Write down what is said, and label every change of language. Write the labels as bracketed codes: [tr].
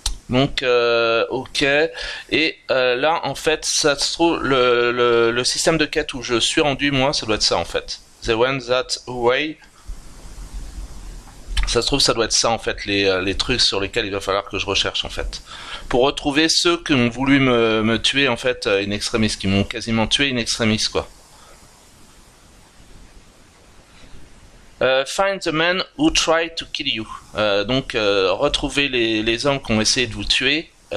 [fr] Donc ok, et là en fait ça se trouve le système de quête où je suis rendu moi, ça doit être ça en fait. [en] The one that way. [fr] Ça se trouve, ça doit être ça en fait, les trucs sur lesquels il va falloir que je recherche en fait. Pour retrouver ceux qui ont voulu me tuer en fait, in extremis, qui m'ont quasiment tué in extremis quoi. [en] Find the men who tried to kill you. [fr] Donc retrouver les hommes qui ont essayé de vous tuer.